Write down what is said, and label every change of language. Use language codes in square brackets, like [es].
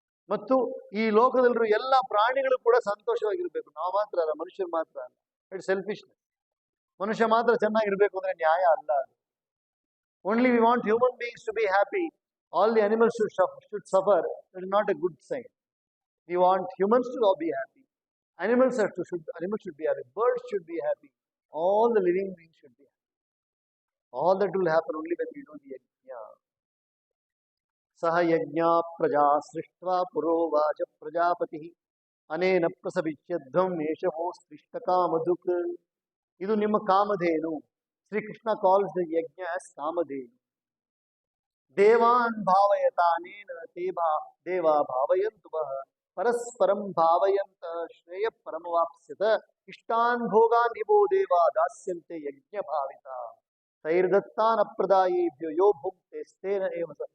[kn] ಮತ್ತು ಈ ಲೋಕದಲ್ಲಿರುವ ಎಲ್ಲ ಪ್ರಾಣಿಗಳು ಕೂಡ ಸಂತೋಷವಾಗಿರ್ಬೇಕು. ನಾವು ಮಾತ್ರ ಅಲ್ಲ, ಮನುಷ್ಯರು ಮಾತ್ರ ಅಲ್ಲ. [en] It's selfishness. [kn] ಮನುಷ್ಯ ಮಾತ್ರ ಚೆನ್ನಾಗಿರ್ಬೇಕು ಅಂದ್ರೆ ನ್ಯಾಯ ಅಲ್ಲ ಅದು. [en] Only we want human beings to be happy. All the animals should suffer. That is not a good sign. We want humans to all be happy. Animals should be happy. Birds should be happy. All the living beings should be happy. All that will happen only when we do the yajna. [sa] Saha yajna praja srishtva purovaja prajapati anena prasavichadham eshavo srishtakamaduk. [kn] Idu nimma kamadhenu. [en] Sri Krishna calls the yajna as kamadhenu. [sa] ದೇವಾನ್ ಭಾವಯತಾನೇನ ದೇವಾ ಭಾವಯಂತು ಪರಸ್ಪರಂ ಭಾವಯಂತ ಶ್ರೇಯ ಪರಮವಾಪ್ಸ್ಯತ ಇಷ್ಟಾನ್ ಭೋಗಾನ್ ನಿಭೋ ದೇವಾ ದಾಸ್ಯಂತೆ ಯಜ್ಞ ಭಾವಿತ ತೈರ್ದತ್ತಾನ ಪ್ರದಾಯೇಭ್ಯೋ ಯೋ ಭುಕ್ತೆ ಸ್ಥೇನ ಏವ.